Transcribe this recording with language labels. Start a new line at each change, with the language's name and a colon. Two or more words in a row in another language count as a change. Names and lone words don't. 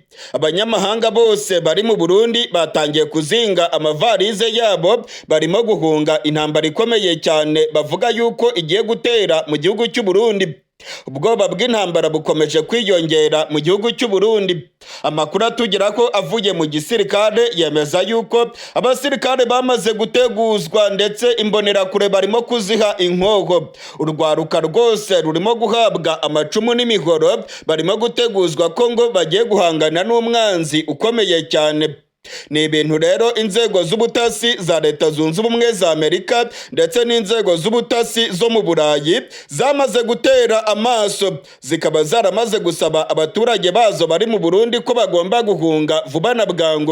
Kinyarwanda: Abanyamahanga bose bari mu Burundi batangiye kuzinga amavarize yabo, barimo guhunga intambara ikomeye cyane bavuga yuko igiye gutera mu gihugu cy'u Burundi. Ubwoba bw'intambara bukomeje kwiyongera mu gihugu cy'u Burundi. Amakuru atugera ko avuye mu gisirikare yemeza yuko abasirikare bamaze guteguzwa ndetse imbonerakure barimo kuziha inkoho. Urwaruka rwose rurimo guhabwa amacumu n'imihoro, barimo guteguzwa ko ngo bagiye guhangana n'umwanzi ukomeye cyane. Ni ibintu rero inzego z'ubutasi za Leta Zunze Ubumwe za Amerika ndetse n'inzego z'ubutasi zo mu Burayi zamaze gutera amaso, zikaba zaramaze gusaba abaturage bazo bari mu Burundi ko bagomba guhunga vuba na bwangu.